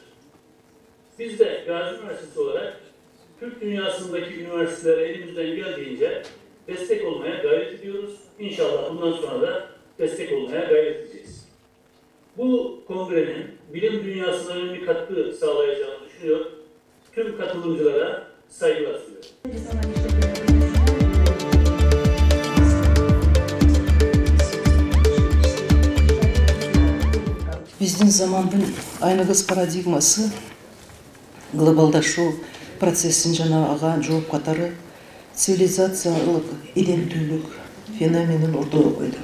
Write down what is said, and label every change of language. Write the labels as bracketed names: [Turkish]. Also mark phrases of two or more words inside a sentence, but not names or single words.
[Turkish] Biz de Gazi Üniversitesi olarak Türk dünyasındaki üniversitelere elimizden geldiğince destek olmaya gayret ediyoruz. İnşallah bundan sonra da destek olmaya gayret edeceğiz. Bu kongrenin bilim dünyasına önemli katkı sağlayacağını düşünüyor. Tüm katılımcılara saygılar sunuyorum. [Kyrgyz] Биздин замандын айныгыс парадигмасы глобалдашуу процессин жана ага жооп катары цивилизациялык иденттүүлүк феноменин ортого койду.